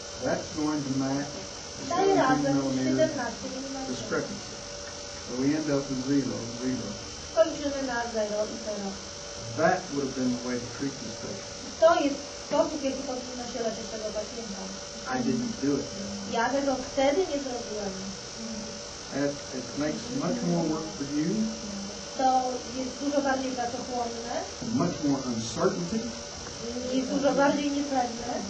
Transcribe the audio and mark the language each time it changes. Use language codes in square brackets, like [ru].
[en] That's going to match the [pl] daje [en] 17 [pl] razem [en] millimeter [pl] 17 mm. [en] discrepancy. So we end up with 0, 0. [pl] Kończymy na 0 i 0. [en] That would have been the way to treat this patient. [pl] To jest sposób, jaki powinno się leczyć tego pacjenta. [en] I didn't do it. [pl] Ja tego wtedy nie zrobiłem. [en] It makes much more work for you, [pl] To jest dużo bardziej pracochłonne, [en] much more uncertainty, [pl] jest dużo bardziej niepewne.